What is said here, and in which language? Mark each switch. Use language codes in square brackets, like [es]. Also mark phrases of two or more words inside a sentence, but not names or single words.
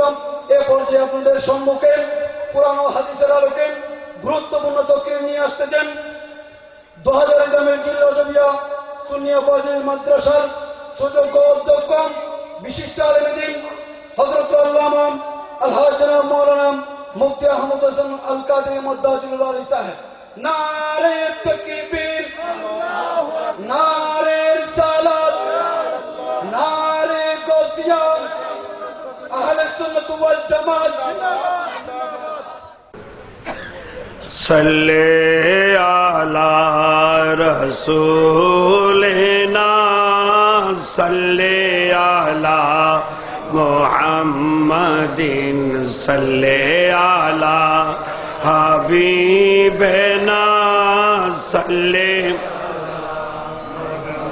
[bn] এ পর্যায়ে আপনাদের সম্মুখে পুরানো হাদিসের আলোকে গুরুত্বপূর্ণ তকরির নিয়ে আসতেছেন 2000 জামের রজবিয়া সুন্নিয়া ফাজিল মাদ্রাসার সুযোগ্য অধ্যক্ষ বিশিষ্ট আলেম দ্বীন হযরত আল্লামা আলহাজ জনাব মাওলানা মুফতি আহমদ হোসেন আল কাদরি মদ্দাজুল্লাহ আলাইহি সাহেব। নারে তাকবীর, নারে সালাত, নারে গৌসিয়া, [ar] أهل السنة والجماعة. صلى على رسولنا صلى على محمد صلى على حبيبنا صلى